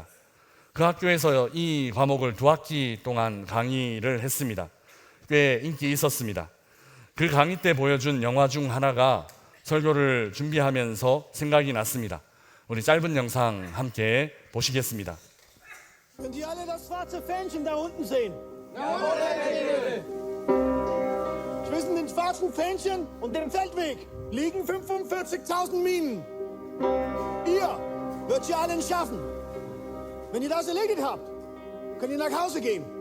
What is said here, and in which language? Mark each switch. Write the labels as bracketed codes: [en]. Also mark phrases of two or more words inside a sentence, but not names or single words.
[ko] 그 학교에서 이 과목을 2학기 동안 강의를 했습니다. 꽤 인기 있었습니다. 그 강의 때 보여준 영화 중 하나가 설교를 준비하면서 생각이 났습니다. 우리 짧은 영상 함께 보시겠습니다. [de] Können Sie alle das schwarze Fähnchen da unten sehen? Jawohl, Herr General! Zwischen den schwarzen Fähnchen und dem Feldweg liegen 45.000 Minen. Ihr wird sie allen schaffen. Wenn ihr das erledigt habt, könnt ihr nach Hause gehen.